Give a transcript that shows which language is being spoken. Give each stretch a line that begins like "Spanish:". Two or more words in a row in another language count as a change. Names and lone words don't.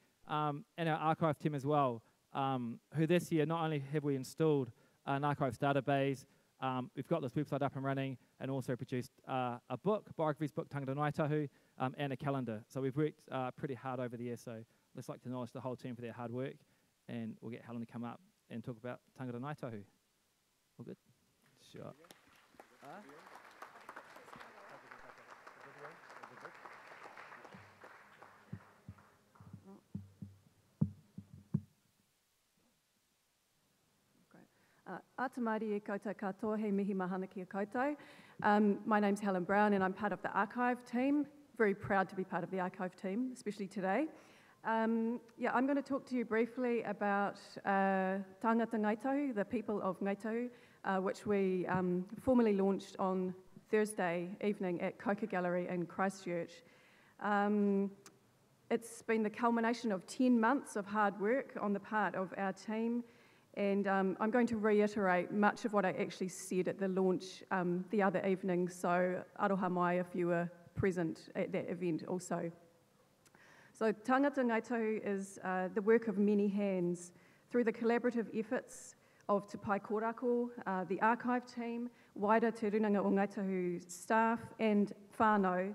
English: And our archive team as well, who this year not only have we installed an archives database, we've got this website up and running, and also produced a book, biographies book, Tangata Ngāi Tahu, and a calendar. So we've worked pretty hard over the years, so let's like to acknowledge the whole team for their hard work, and we'll get Helen to come up and talk about Tangata Ngāi Tahu. All good? Sure.
Māori: Atamairi e koutou katoa, he mihi mahana ki a koutou.
English: My name's Helen Brown and I'm part of the archive team. Very proud to be part of the archive team, especially today. I'm going to talk to you briefly about Tangata Ngāi Tahu, the people of Ngāi Tahu, which we formally launched on Thursday evening at Coca Gallery in Christchurch. It's been the culmination of 10 months of hard work on the part of our team. And I'm going to reiterate much of what I actually said at the launch the other evening, so
Māori: aroha mai
English: if you were present at that event also. So Tangata Ngāi Tahu is the work of many hands through the collaborative efforts of Te Pai Korako, the archive team, wider Te Rūnanga o Ngāi Tahu staff and whānau.